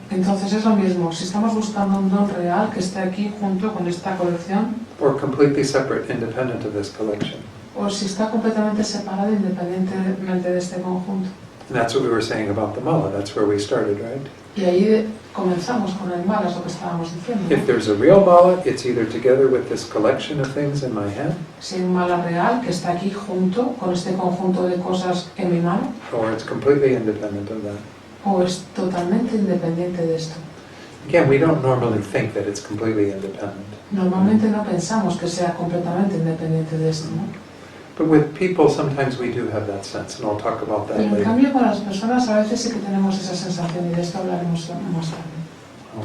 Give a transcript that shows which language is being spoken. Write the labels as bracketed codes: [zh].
[es] Entonces es lo mismo, si estamos buscando un don real que esté aquí junto con esta colección, [en] or completely separate, independent of this collection. [es] o si está completamente separado independientemente de este conjunto. [en] And that's what we were saying about the mala. That's where we started, right? [es] Y ahí comenzamos con el mal, es lo que estábamos diciendo, ¿no? [en] If there's a real mala, it's either together with this collection of things in my hand, [es] Si hay un mala real que está aquí junto con este conjunto de cosas en mi mano, [en] or it's completely independent of that. [es] o es totalmente independiente de esto. [en] Again, we don't normally think that it's completely independent. [es] Normalmente no pensamos que sea completamente independiente de esto, ¿no? [en] But with people, sometimes we do have that sense, and I'll talk about that [es] Pero en [en] later. [es] cambio con las personas a veces sí que tenemos esa sensación y de esto hablaremos más tarde.